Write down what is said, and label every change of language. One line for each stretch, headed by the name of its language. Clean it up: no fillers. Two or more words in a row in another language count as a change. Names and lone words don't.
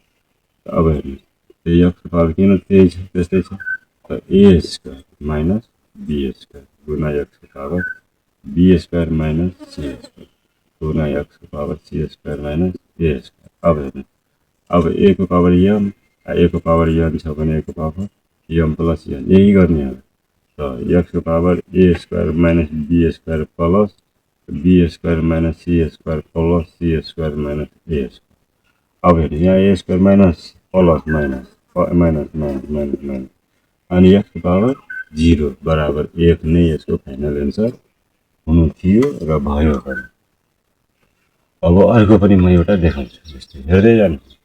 Nepali: अब हेर्नुहोस्, एक्सको पावर किन त्यस्तै छ, त
English: a square minus b square
Nepali: गुणा एक्सको पावर
English: b square minus c square
Nepali: गुणा एक्सको पावर
English: c square minus a square.
Nepali: अब हेर्नुहोस्, अब ए को
English: power m,
Nepali: ए को
English: power n
Nepali: छ भने ए को
English: power m plus n,
Nepali: यही गर्ने हो। त एक्सको पावर
English: a square minus b square plus b square minus c square plus c square minus a square.
Nepali: अब हेर्नु, यहाँ
English: a square minus plus minus
Nepali: अनि एक्सको पावर 0 बराबर 1 नै यसको
English: final answer
Nepali: हुनु थियो र भयो पनि। अब अर्को पनि म एउटा देखाउँछु, जस्तै हेर्दै जानु।